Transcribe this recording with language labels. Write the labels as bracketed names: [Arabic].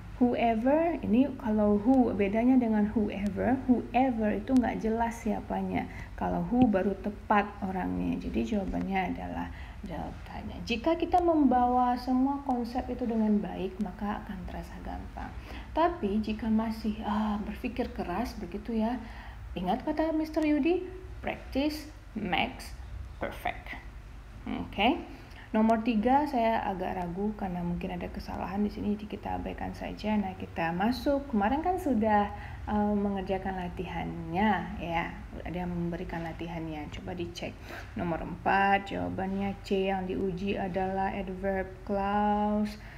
[Indonesian] Whoever, ini kalau who bedanya dengan whoever itu nggak jelas siapanya. Kalau who baru tepat orangnya. Jadi jawabannya adalah deltanya. Jika kita membawa semua konsep itu dengan baik, maka akan terasa gampang. Tapi jika masih berpikir keras begitu ya, ingat kata Mr. [English] Yudi, practice makes perfect. Oke. [Indonesian] Nomor 3 saya agak ragu karena mungkin ada kesalahan di sini, jadi kita abaikan saja. Nah, kita masuk. Kemarin kan sudah mengerjakan latihannya ya. Ada yang memberikan latihannya. Coba dicek. Nomor 4 jawabannya C, yang diuji adalah adverb clause.